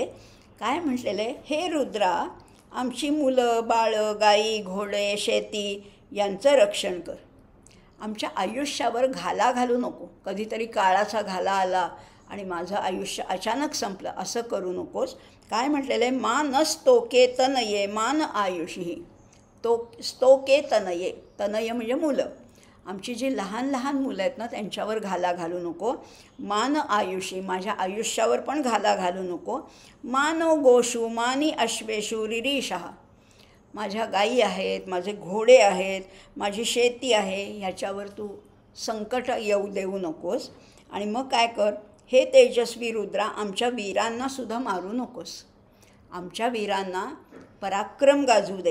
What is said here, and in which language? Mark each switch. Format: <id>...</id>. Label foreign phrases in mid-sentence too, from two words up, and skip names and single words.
<mr>काय म्हटलेलं आहे. हे रुद्रा, आमची मुलं बाळं, गाई घोडे, शेती यांचं रक्षण कर. आमच्या आयुष्यावर घाला घालू नको. कधीतरी काळाचा घाला आला आणि माझं आयुष्य अचानक संपलं असं करू नकोस. काय म्हटलेलं आहे.</mr> <sa>मानस्तोके तनये मान आयुषी. स्तोके तनये,</sa> <mr>तनय म्हणजे मुलं. आमची जी लहान लहान मुलं आहेत ना, त्यांच्यावर घाला घालू नको.</mr> <sa>मान आयुषी,</sa> <mr>माझ्या आयुष्यावर पण घाला घालू नको.</mr> <sa>मानो गोषु मानी अश्वेषु रिरीशः.</sa> <mr>माझ्या गायी आहेत, माझे घोडे आहेत, माझी शेती आहे, ह्याच्यावर तू संकट येऊ देऊ नकोस. आणि मग काय कर. हे तेजस्वी रुद्रा, आमच्या वीरांनासुद्धा मारू नकोस. आमच्या वीरांना पराक्रम गाजू दे.</mr>